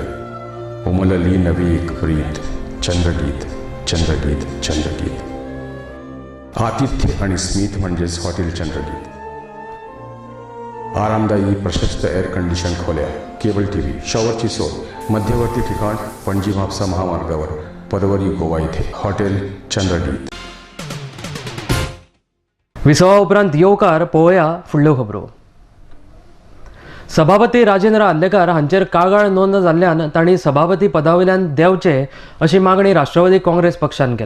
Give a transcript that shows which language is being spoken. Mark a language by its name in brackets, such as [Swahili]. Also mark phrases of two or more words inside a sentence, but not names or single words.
[Marathi] उमलली नवी एक प्रीत, चंद्रगीत चंद्रगीत चंद्रगीत. आतिथ्य आणि स्मित म्हणजेच हॉटेल चंद्रगीत. आरामदायी प्रशस्त [English] air condition [Marathi] खोल्या, [English] cable TV, [Marathi] शॉवरची सोय, मध्यवर्ती ठिकाण पणजी म्हापसा महामार्गावर, पदवरी गोवा इथे हॉटेल चंद्रगीत. [Konkani] विसवा उपरांत येवकार पळोवया फुडल्यो खबरो. सभापती राजेंद्र आर्लेकर हांचेर कागाळ नोंद जाल्ल्यान तांणी सभापती पदावयल्यान देंवचे अशी मागणी राष्ट्रवादी काँग्रेस पक्षान केल्या.